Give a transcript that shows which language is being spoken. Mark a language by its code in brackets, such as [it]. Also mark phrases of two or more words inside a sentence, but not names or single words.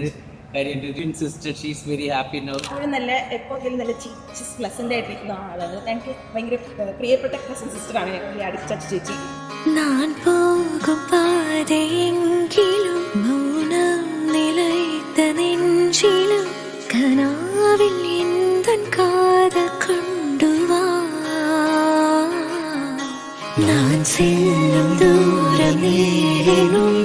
[en] കാര്യം twin sister she's very happy now. [ml] നല്ല എപ്പോഴും നല്ല [en] cheese pleasant [ml] ആയിട്ടിരിക്കുന്ന ആളാണ്. എനിക്ക് ഭയങ്കര പ്രിയപ്പെട്ട കസിൻ സിസ്റ്ററാണ് ഞങ്ങൾ അടുത്ത ചേച്ചി. [ta] நான் போகும் பாதையெங்கிலும் மௌனம் நிலைத்த நெஞ்சிலும் கனாவில் எந்தன் காதல் கொண்டு வா. நான் செல்லும் தூரம் நேரினும்